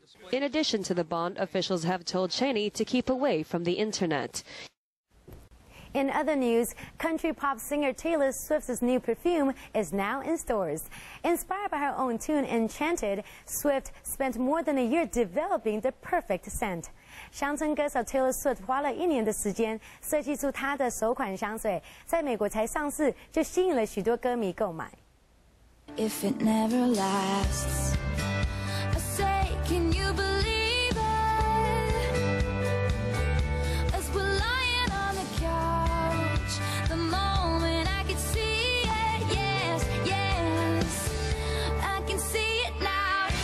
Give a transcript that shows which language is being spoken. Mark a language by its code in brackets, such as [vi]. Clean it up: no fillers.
[en] In addition to the bond, officials have told Cheney to keep away from the internet. In other news, country pop singer Taylor Swift's new perfume is now in stores. Inspired by her own tune, Enchanted, Swift spent more than a year developing the perfect scent. [zh] 乡村歌手 Taylor Swift 花了1年的时间设计出她的首款香水，在美国才上市就吸引了许多歌迷购买。 [en] If it never lasts, I say, can you believe it? As we're lying on the couch, the moment I could see it, yes, yes, I can see it now.